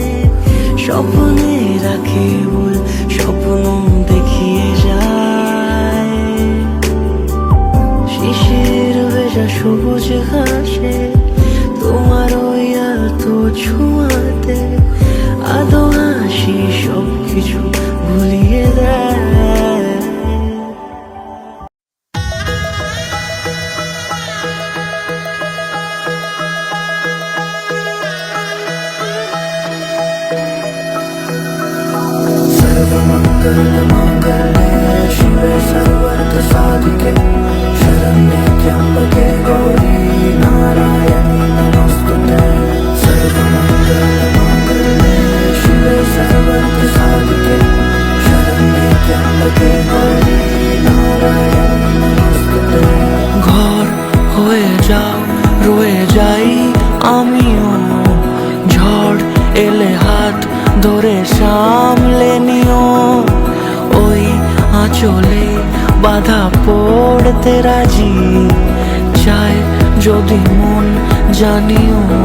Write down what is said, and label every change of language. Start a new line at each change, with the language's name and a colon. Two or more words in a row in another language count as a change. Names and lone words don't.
Bangla: স্বপ্নেরা কেবল স্বপ্ন দেখিয়ে যায়। শিশির ভেজা সবুজ ঘাসে তোমার ওই আলতো ছোঁয়াতে আদো হাসি সবকিছু ভুলিয়ে দেয়।
Sanskrit: सर्वमङ्गलमाङ्गल्ये शिवे सर्वार्थसाधिके शरण्ये त्र्यम्बके गौरी नारायणी नमोस्तुते। सर्वमङ्गलमाङ्गल्ये शिवे सर्वार्थसाधिके शरण्ये त्र्यम्बके गौरी नारायणी नमोस्तुते।
Bangla: ঘর হয়ে যাও রয়ে যাই আমিও। ঝড় এলে হাত ধরে সামলে নিও। ওই আঁচলে বাধা পড়তে রাজি চায় যদি মন জানিও।